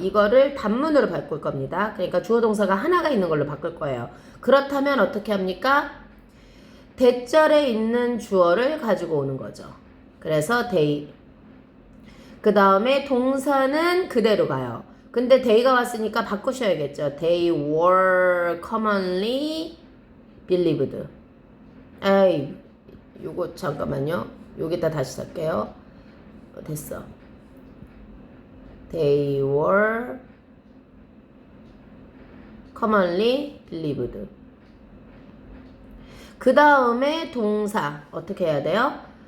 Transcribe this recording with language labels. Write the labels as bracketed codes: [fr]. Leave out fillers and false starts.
[ko] 이거를 단문으로 바꿀 겁니다. 그러니까 주어 동사가 하나가 있는 걸로 바꿀 거예요. 그렇다면 어떻게 합니까? 대절에 있는 주어를 가지고 오는 거죠. 그래서 they. 그 다음에 동사는 그대로 가요. 근데 they가 왔으니까 바꾸셔야겠죠. [en] They were commonly believed. [ko] 에이, 요거 잠깐만요. 여기다 다시 쓸게요. 됐어. [en] They were commonly believed. [ko] 그 다음에 동사 어떻게 해야 돼요?